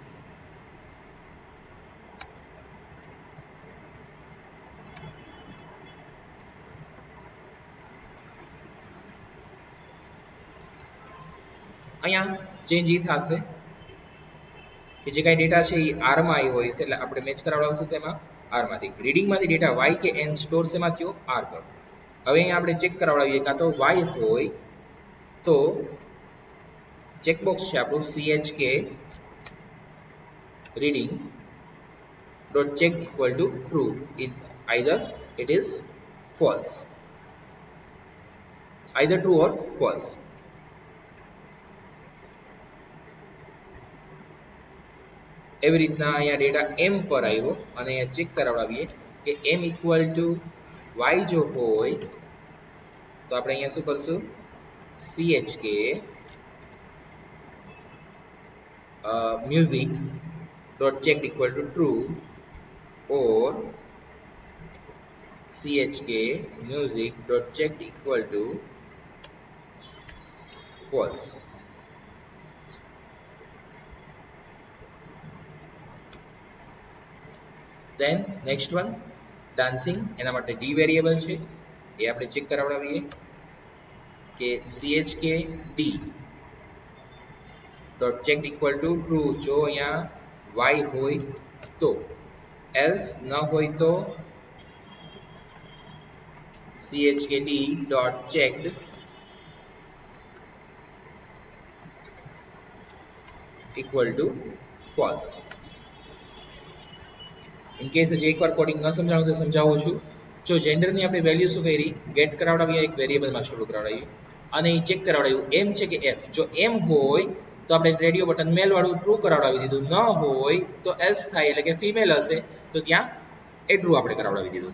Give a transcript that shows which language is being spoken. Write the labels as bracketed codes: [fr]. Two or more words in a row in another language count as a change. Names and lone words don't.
[gu] અહીંયા ચેન્જ એ થશે કે જે કાંઈ ડેટા છે એ આરમાં આવ્યો હોય છે, એટલે આપણે મેચ કરાવડાવશું એમાં આરમાંથી. રીડિંગમાંથી ડેટા વાય કે એન સ્ટોર શેમાં થયો, આર પર. હવે અહીંયા આપણે ચેક કરાવડાવીએ, કાં તો વાય હોય તો ચેકબોક્સ છે આપણું [en] CHK reading dot check equal to true, either it is false, either true or false. [gu] એવી રીતના અહીંયા ડેટા m પર આવ્યો અને અહીંયા ચેક કરાવડાવીએ કે m [en] equal to [gu] y જો હોય તો આપણે અહીંયા શું કરશું, [en] CHK music dot checked equal to true or CHK music dot checked equal to false. Then next one dancing, [gu] એના માટે d વેરિયેબલ છે એ આપણે ચેક કરાવડાવીએ કે CHK d [en] dot checked equal to true [gu] જો અહીંયા y હોય તો, [en] else [gu] ન હોય તો [en] CHK d dot checked equal to false. in case [gu] હજી એકવાર કોડિંગ ન સમજાવું તો સમજાવું છું. જો જેન્ડરની આપણે વેલ્યુ શું કરી, ગેટ કરાવડાવીએ, એક વેરિયેબલમાં સ્ટોર કરાવડાવીએ અને એ ચેક કરાવડાવ્યું એમ છે કે એફ. જો એમ હોય તો આપણે [en] radio button [gu] મેલ વાળું ટ્રુ કરાવડાવી દીધું, ન હોય તો એલ્સ થાય, એટલે કે ફિમેલ હશે તો ત્યાં એ ટ્રુ આપણે કરાવડાવી દીધું.